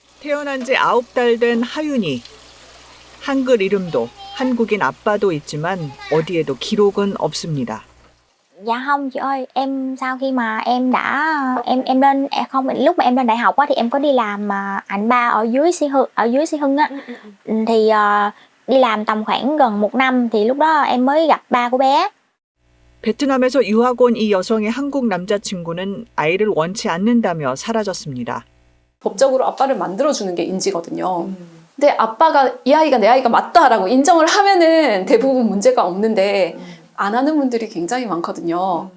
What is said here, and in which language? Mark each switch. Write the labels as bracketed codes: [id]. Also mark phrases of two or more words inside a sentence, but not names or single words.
[ko] 태어난 지 9달 된 하윤이. 한글 이름도 한국인 아빠도 있지만 어디에도 기록은 없습니다. [vi] Dạ không chị ơi, em sau khi mà em đã em lên không lúc mà em lên đại học á thì em có đi làm ảnh ba ở dưới Sĩ Hưng á. Thì đi làm tầm khoảng gần 1 năm thì lúc đó em mới gặp ba của bé. [ko] 베트남에서 유학 온 이 여성의 한국 남자친구는 아이를 원치 않는다며 사라졌습니다. 법적으로 아빠를 만들어주는 게 인지거든요. 근데 아빠가 이 아이가 내 아이가 맞다라고 인정을 하면은 대부분 문제가 없는데 안 하는 분들이 굉장히 많거든요.